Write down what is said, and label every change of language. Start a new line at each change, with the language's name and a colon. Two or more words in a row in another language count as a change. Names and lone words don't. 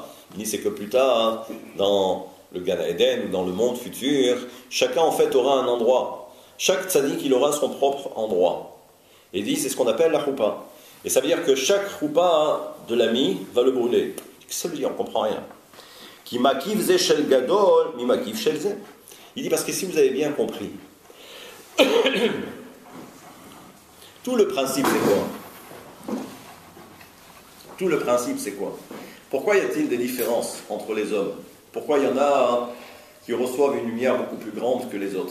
French: Il dit c'est que plus tard, dans le Gan Eden, dans le monde futur, chacun en fait aura un endroit. Chaque tzaddik, il aura son propre endroit. Et il dit c'est ce qu'on appelle la choupa. Et ça veut dire que chaque choupa de l'ami va le brûler. Qu'est-ce que ça veut dire? On ne comprend rien.
Hebrew: כי מקיף זה של גדול, מי מקיף של זה.
French: Il dit parce que si vous avez bien compris, tout le principe c'est quoi? Tout le principe c'est quoi? Pourquoi y a-t-il des différences entre les hommes? Pourquoi il y en a qui reçoivent une lumière beaucoup plus grande que les autres?